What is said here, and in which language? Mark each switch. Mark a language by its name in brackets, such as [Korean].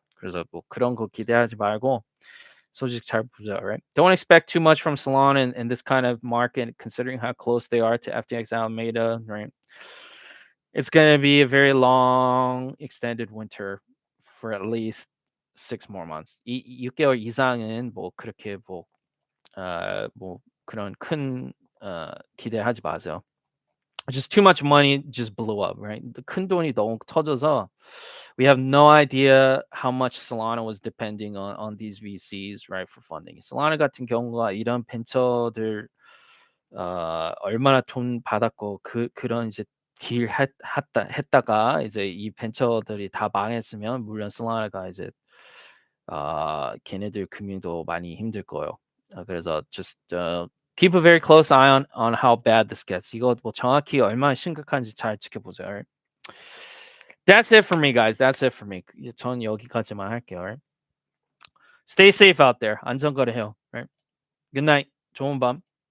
[Korean] 그래서 뭐 그런 거 기대하지 말고 소식 잘 보자, [English] right? Don't expect too much from Solana in this kind of market, considering how close they are to FTX Alameda, right? It's gonna be a very long, extended winter for at least 6 more months. [Korean] 6개월 이상은 뭐 그렇게 뭐 그런 큰 기대하지 마세요. [English] Just too much money just blew up, right? [Korean] 큰 돈이 너무 터져서 [English] we have no idea how much Solana was depending on these VCs, right, for funding. [Korean] Solana 같은 경우가 이런 벤처들 얼마나 돈 받았고 그런 이제 했다가 이제 이 벤처들이 다 망했으면 물론 Solana가 이제 걔네들 금융도 많이 힘들 거예요. [English] 그래서 just keep a very close eye on how bad this gets. [Korean] 이거 뭐 정확히 얼마나 심각한지 잘 지켜보세요. [English] Right? That's it for me, guys. That's it for me. [Korean] 전 여기까지만 할게요. [English] Right? Stay safe out there. [Korean] 안전거래해요. [English] Right? Good night. [Korean] 좋은 밤.